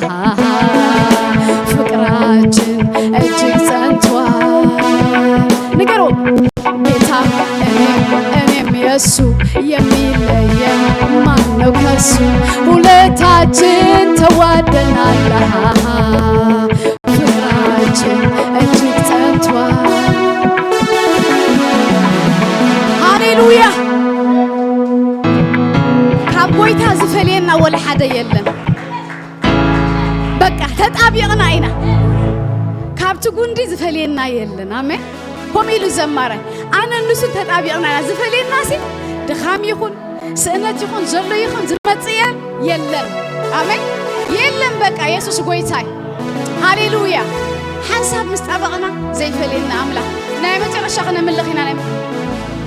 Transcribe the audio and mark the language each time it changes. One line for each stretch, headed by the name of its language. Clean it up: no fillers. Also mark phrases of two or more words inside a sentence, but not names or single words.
Amharic: ፍቅራችን እጅግ ጸንቷል ንገሩ ጌታ እኔም የሱ የሚለየን ማነው ከሱ ሁለታችን ተዋደናል ፍቅራችን እጅግ ጸንቷል
Tigrinya: ሃሌሉያ ካብ ጎይታ ዝፈልየና ወላ ሓደ የለን በቃ ተጣቢቅና ኢና ካብቲ ጉንዲ ዝፈልየና የለን አሜን ኮሚሉ ዘማረ አነ ንሱ ተጣቢቅና ዝፈልየና ሲ ድኻም ይኹን ስእነት ይኹን ዘሎ ይኹን ዝመጽየ የለን አሜን የለን በቃ ኢየሱስ ጎይታይ ሃሌሉያ ሓንሳብ ምስጣበቅና ዘይፈልየና አምላክ ናይ መጨረሻ ኸነ ምልኺና ናይ